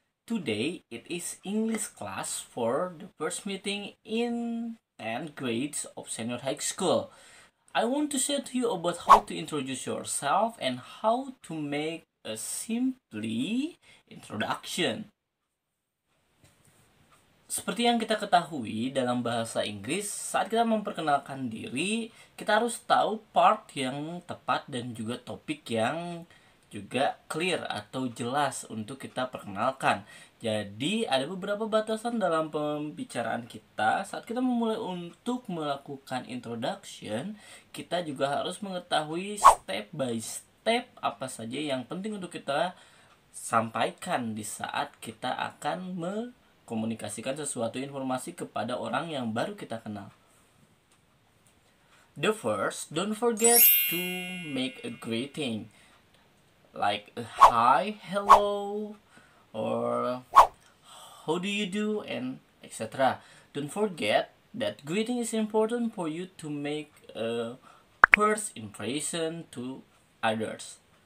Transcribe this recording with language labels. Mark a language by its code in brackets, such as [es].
[en] Today it is English class for the first meeting in 10th grades of senior high school. I want to share to you about how to introduce yourself and how to make a simply introduction. [id] Seperti yang kita ketahui dalam bahasa Inggris, saat kita memperkenalkan diri, kita harus tahu part yang tepat dan juga topik yang juga clear atau jelas untuk kita perkenalkan. Jadi ada beberapa batasan dalam pembicaraan kita saat kita memulai untuk melakukan introduction. Kita juga harus mengetahui [en] step by step [id] apa saja yang penting untuk kita sampaikan di saat kita akan komunikasikan sesuatu informasi kepada orang yang baru kita kenal. [en] The first, don't forget to make a greeting like a hi, hello, or how do you do, and etc. Don't forget that greeting is important for you to make a first impression to others.